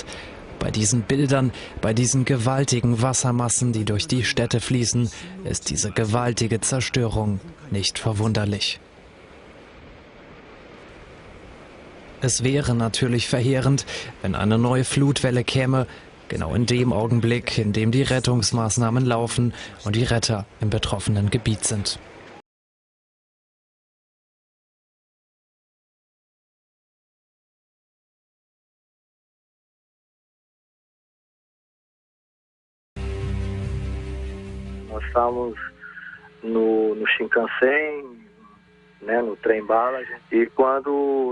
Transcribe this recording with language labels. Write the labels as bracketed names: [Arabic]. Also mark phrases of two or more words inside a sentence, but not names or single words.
[German] Bei diesen Bildern, bei diesen gewaltigen Wassermassen, die durch die Städte fließen, ist diese gewaltige Zerstörung nicht verwunderlich. Es wäre natürlich verheerend, wenn eine neue Flutwelle käme, genau in dem Augenblick, in dem die Rettungsmaßnahmen laufen und die Retter im betroffenen Gebiet sind. [Portuguese] Nós estávamos no Shinkansen, né, no trem-bala, e quando